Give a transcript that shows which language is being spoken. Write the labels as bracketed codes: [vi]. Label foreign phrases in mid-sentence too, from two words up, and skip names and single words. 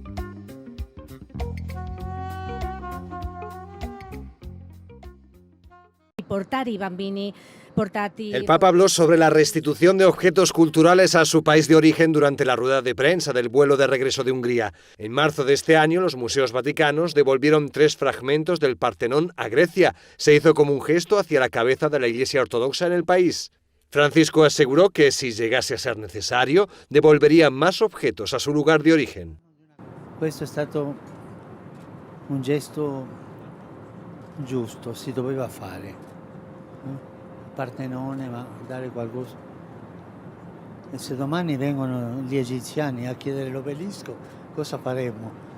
[es] El Papa habló sobre la restitución de objetos culturales a su país de origen durante la rueda de prensa del vuelo de regreso de Hungría. En marzo de este año, los museos vaticanos devolvieron 3 fragmentos del Partenón a Grecia. Se hizo como un gesto hacia la cabeza de la Iglesia Ortodoxa en el país. Francisco aseguró que, si llegase a ser necesario, devolvería más objetos a su lugar de origen. [it] Questo è stato un gesto giusto, si doveva fare. Partenone, ma dare qualcosa. E se domani vengono gli egiziani a chiedere l'obelisco, cosa faremo?